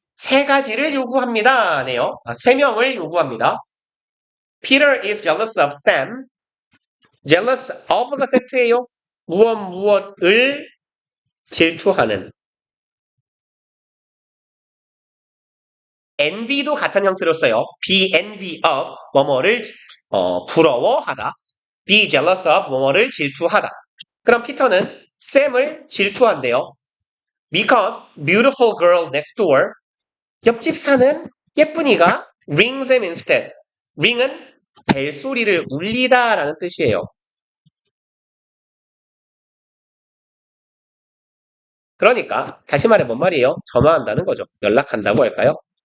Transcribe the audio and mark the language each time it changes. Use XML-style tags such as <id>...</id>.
<ko>세 가지를 요구합니다. 네요. 세 명을 요구합니다.</ko> <en>Peter is jealous of Sam.</en> <ko>jealous of가 세트예요. 무엇을 질투하는. envy도 같은 형태로 써요. be envy of 뭐뭐를 부러워하다. be jealous of 뭐뭐를 질투하다. 그럼 피터는 샘을 질투한대요.</ko> <en>Because beautiful girl next door</en> <ko>옆집 사는 예쁜이가</ko> <en>rings him instead.</en> <ko>ring은 벨소리를 울리다 라는 뜻이에요. 그러니까 다시 말해 뭔 말이에요? 전화한다는 거죠. 연락한다고 할까요?</ko>